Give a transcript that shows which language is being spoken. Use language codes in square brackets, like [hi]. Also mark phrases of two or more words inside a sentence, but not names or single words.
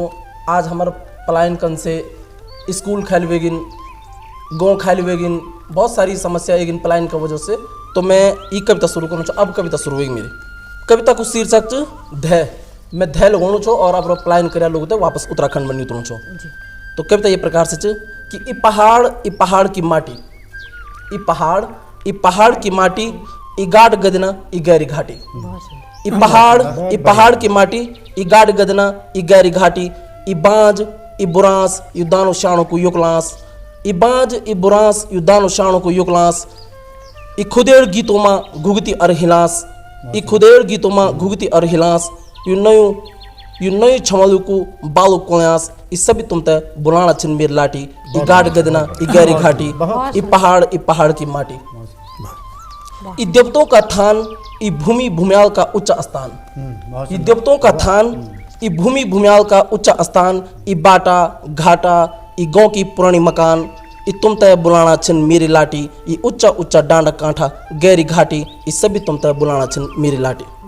[gbm] आज हमारे पलायन कन से स्कूल खाली वेगिन, गाँव खाली वेगिन, बहुत सारी समस्या एगिन [hi] पलायन की वजह से। [gbm] तो मैं ये कविता शुरू करूँ छो। [hi] अब कविता शुरू हुई [gbm] मेरी कविता को शीर्षक धै, मैं धै लगाऊँ छो और अब पलायन कर लोग वापस उत्तराखंड में न्यूतनो छो। तो कविता ये प्रकार से कि ई पहाड़ की माटी, ई पहाड़ की माटी, ई गाढ़ गदना ई गहरी घाटी, ई पहाड़ की माटी, ई गाढ़ गदना ई गहरी घाटी, ई बांझ ई बुरांस यू दानो शाणों को युकलांस, ई बांझ ई बुरांस यू दानो शाणों को युकलांस, ई खुदेड़ गीतों मां घुगती अर हिलांस, ई खुदेड़ गीतों मां घुगती अर हिलांस, यू नयू छमलू को बालू कोयास, ई सभी तुम ते बुलाना छिन मेरी लाठी, ई गाढ़ गदना ई गहरी घाटी, ई पहाड़ की माटी, ई देवतों का थान ई भूमि भूम्याल का उच्च स्थान, ई देवतों का थान ई भूमि भूम्याल का उच्च स्थान, ई बाटा घाटा ई गाँव की पुरानी मकान, ई तुम तय बुलाना छिन मेरी लाठी, ई उच्चा डांडा कांठा गहरी घाटी, ई सभी तुम तय बुलाना छिन मेरी लाठी,